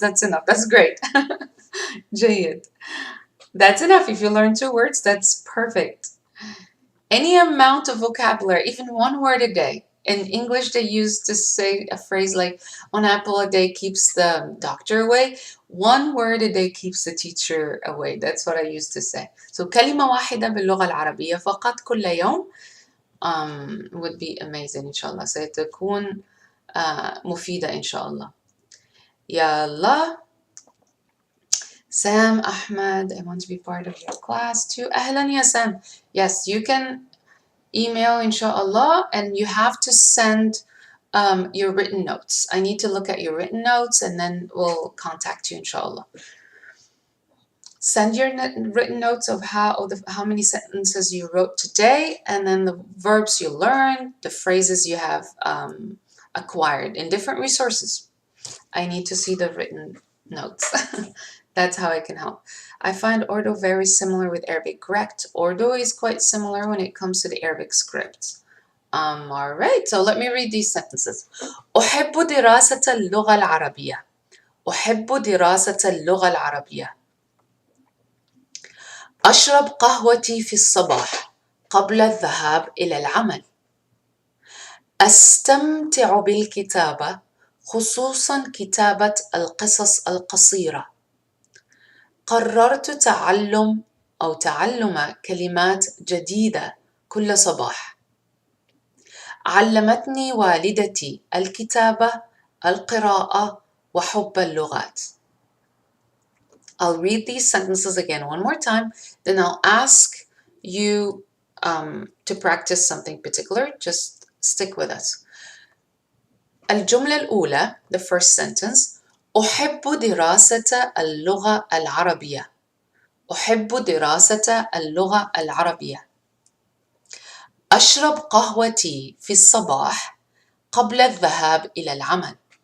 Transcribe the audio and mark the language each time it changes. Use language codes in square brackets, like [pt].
[en] That's enough. That's great. [ar] جيد. [en] That's enough. If you learn 2 words, that's perfect. Any amount of vocabulary, even 1 word a day. In English, they used to say a phrase like, 1 apple a day keeps the doctor away. 1 word a day keeps the teacher away. That's what I used to say. So [ar] كلمة واحدة باللغة العربية فقط كل يوم [en] would be amazing [ar] إن شاء الله. ستكون مفيدة إن شاء الله. يلا. [en] Sam Ahmed, I want to be part of your class too. [ar] أهلا يا Sam. [en] Yes, you can email inshallah and you have to send your written notes. I need to look at your written notes and then we'll contact you inshallah. Send your written notes of how many sentences you wrote today and then the verbs you learned, the phrases you have acquired in different resources. I need to see the written notes. That's how I can help. I find Urdu very similar with Arabic. Correct. Urdu is quite similar when it comes to the Arabic script. All right, so let me read these sentences. [ar] أحب دراسة اللغة العربية. أحب دراسة اللغة العربية. أشرب قهوتي في الصباح قبل الذهاب إلى العمل. أستمتع بالكتابة خصوصاً كتابة القصص القصيرة. قررت تعلم كلمات جديدة كل صباح. علمتني والدتي الكتابة، القراءة، وحب اللغات. [en] I'll read these sentences again 1 more time, then I'll ask you to practice something particular. Just stick with us. [ar] الجملة الأولى, [en] the first sentence, [ar] أحب دراسة اللغة العربية. أحب دراسة اللغة العربية. أشرب قهوتي في الصباح قبل الذهاب إلى العمل.